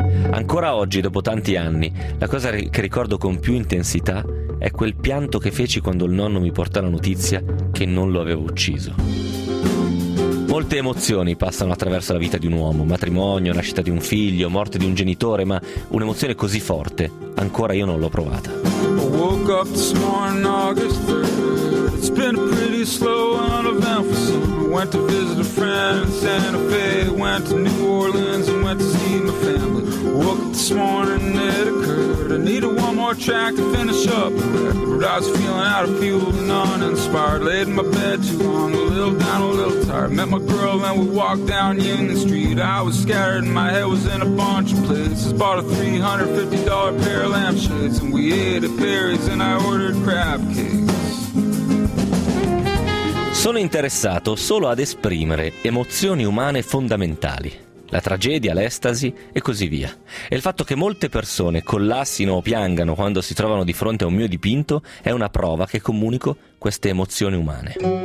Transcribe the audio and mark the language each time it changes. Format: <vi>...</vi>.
<it>Ancora oggi, dopo tanti anni, la cosa che ricordo con più intensità è quel pianto che feci quando il nonno mi portò la notizia che non lo avevo ucciso. Molte emozioni passano attraverso la vita di un uomo: matrimonio, nascita di un figlio, morte di un genitore, ma un'emozione così forte ancora io non l'ho provata.</it> <en>I woke up this morning, August 3rd. It's been a pretty slow and uneventful summer. Went to visit a friend in Santa Fe, went to New Orleans and went to see my family. Woke up this morning and it occurred I needed one more track to finish up. But I was feeling out of fuel and uninspired. Laid in my bed too long, a little down, a little tired. Met my girl and we walked down Union Street. I was scattered and my head was in a bunch of places. Bought a $350 pair of lampshades and we ate at Berries and I ordered crab cakes.</en> <it>Sono interessato solo ad esprimere emozioni umane fondamentali. La tragedia, l'estasi e così via. E il fatto che molte persone collassino o piangano quando si trovano di fronte a un mio dipinto è una prova che comunico queste emozioni umane.</it>